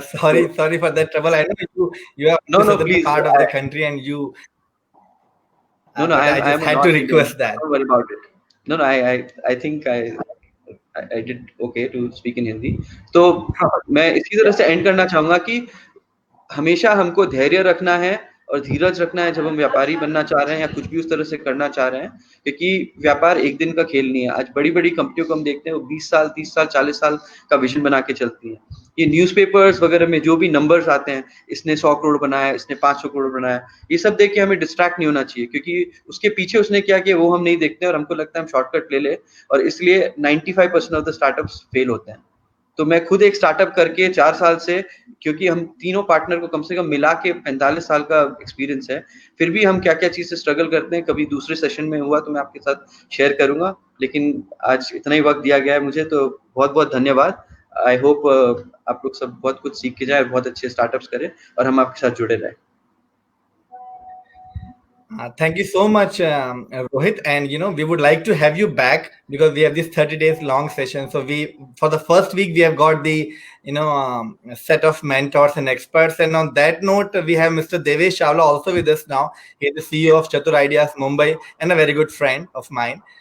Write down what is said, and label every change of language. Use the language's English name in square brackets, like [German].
[English] Sorry for that trouble. I know you are No, the please, part of the country, and you. No, I just had to request that. Don't worry about it. No, I think I did okay to speak in Hindi. [Hindi] तो मैं इसी तरह से and करना चाहूंगा कि हमेशा हमको धैर्य रखना है और धीरज रखना है जब हम व्यापारी बनना चाह रहे हैं या कुछ भी उस तरह से करना चाह रहे हैं, क्योंकि व्यापार एक दिन का खेल नहीं है। आज बड़ी-बड़ी कंपनियों को हम देखते हैं वो 20 साल, 30 साल, 40 साल का विजन बना के चलती हैं। ये न्यूज़पेपर्स वगैरह में जो भी नंबर्स आते हैं, इसने 100 करोड़ बनाया, इसने 500 करोड़ बनाया, ये सब देख के हमें डिस्ट्रैक्ट नहीं होना चाहिए, क्योंकि उसके पीछे उसने क्या किया वो हम नहीं देखते और हमको लगता है हम शॉर्टकट ले ले, और इसलिए 95% ऑफ द स्टार्टअप्स फेल होते हैं। तो मैं खुद एक स्टार्टअप करके 4 साल से, क्योंकि हम तीनों पार्टनर को कम से कम मिला के 45 साल का एक्सपीरियंस है, फिर भी हम क्या-क्या चीज़ से स्ट्रगल करते हैं, कभी दूसरे सेशन में हुआ तो मैं आपके साथ शेयर करूँगा। लेकिन आज इतना ही वक़्त दिया गया है मुझे, तो बहुत-बहुत धन्यवाद। आई होप आप लोग सब बहुत कुछ सीख के जाएँ, बहुत अच्छे स्टार्टअप्स करें और हम आपके साथ जुड़े रहें। [English] Thank you so much, Rohit. And we would like to have you back because we have this 30 days long session. So for the first week, we have got the set of mentors and experts. And on that note, we have Mr. Devesh Chawla also with us now. He is the CEO of Chatur Ideas Mumbai and a very good friend of mine.